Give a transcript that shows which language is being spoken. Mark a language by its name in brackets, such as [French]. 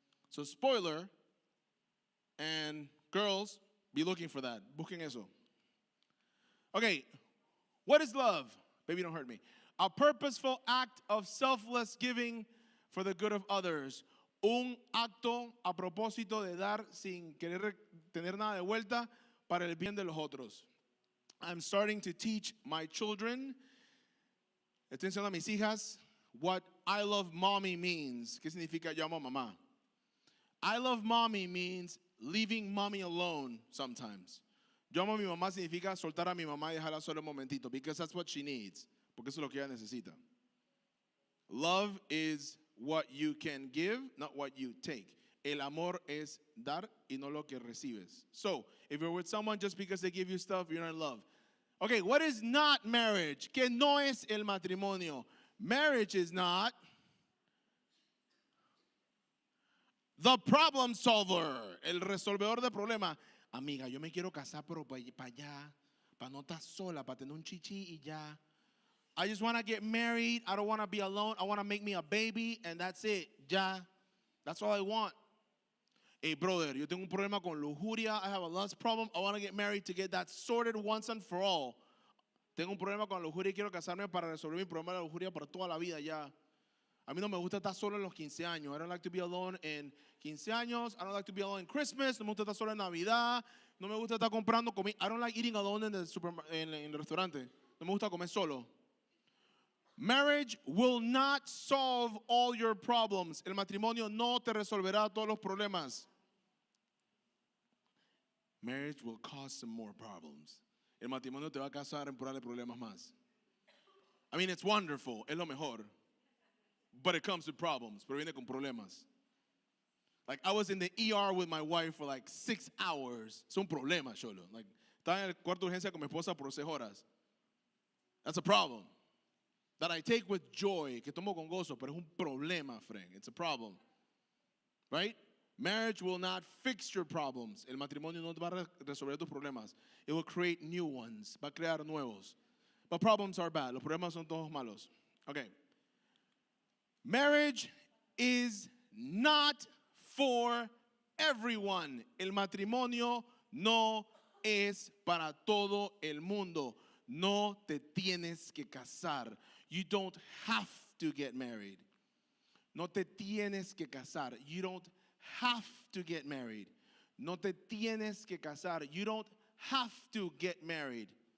[English] So spoiler, and girls, be looking for that. [Spanish] Busquen eso. [English] Okay, what is love? Baby, don't hurt me. A purposeful act of selfless giving for the good of others. [Spanish] Un acto a propósito de dar sin querer tener nada de vuelta para el bien de los otros. [English] I'm starting to teach my children, [Spanish] estoy enseñando a mis hijas, [English] what I love mommy means. [Spanish] ¿Qué significa yo amo a mamá? [English] I love mommy means leaving mommy alone sometimes. [Spanish] Yo amo a mi mamá significa soltar a mi mamá y dejarla solo un momentito, [English] because that's what she needs. [Spanish] Porque eso es lo que ella necesita. [English] Love is what you can give, not what you take. [Spanish] El amor es dar y no lo que recibes. [English] So, if you're with someone just because they give you stuff, you're not in love. Okay, what is not marriage? [Spanish] ¿Qué no es el matrimonio? [English] Marriage is not the problem solver, [Spanish] el resolvedor de problemas. Amiga, yo me quiero casar, pero para allá, para no estar sola, para tener un chichi y ya. [English] I just want to get married. I don't want to be alone. I want to make me a baby, and that's it. Ya. That's all I want. Hey, brother, [Spanish] yo tengo un problema con lujuria. [English] I have a lust problem. I want to get married to get that sorted once and for all. [Spanish] Tengo un problema con la lujuria y quiero casarme para resolver mi problema de la lujuria por toda la vida ya. A mí no me gusta estar solo en los 15 años. [English] I don't like to be alone [Spanish] en 15 años. [English] I don't like to be alone in Christmas. [Spanish] No me gusta estar solo en Navidad. No me gusta estar comprando comida. [English] I don't like eating alone [Spanish] en el restaurante. No me gusta comer solo. [English] Marriage will not solve all your problems. [Spanish] El matrimonio no te resolverá todos los problemas. [English] Marriage will cause some more problems. [Spanish] El matrimonio te va a causar problemas más. [English] I mean, it's wonderful, [Spanish] es lo mejor. [English] But it comes with problems, [Spanish] pero viene con problemas. [English] Like, I was in the ER with my wife for like 6 hours. [Spanish] Es un problema, Cholo. Like, estaba en el cuarto de urgencia con mi esposa por 6 horas. [English] That's a problem. That I take with joy, [Spanish] que tomo con gozo, pero es un problema, [English] friend. It's a problem. Right? Marriage will not fix your problems. [Spanish] El matrimonio no te va a resolver tus problemas. [English] It will create new ones. [Spanish] Va a crear nuevos. [English] But problems are bad. [Spanish] Los problemas son todos malos. Okay. [English] Marriage is not for everyone. [Spanish] El matrimonio no es para todo el mundo. No te tienes que casar. [English] You don't have to get married. [Spanish] No te tienes que casar. [English] You don't have to get married. [Spanish] No te tienes que casar. [English] You don't have to get married.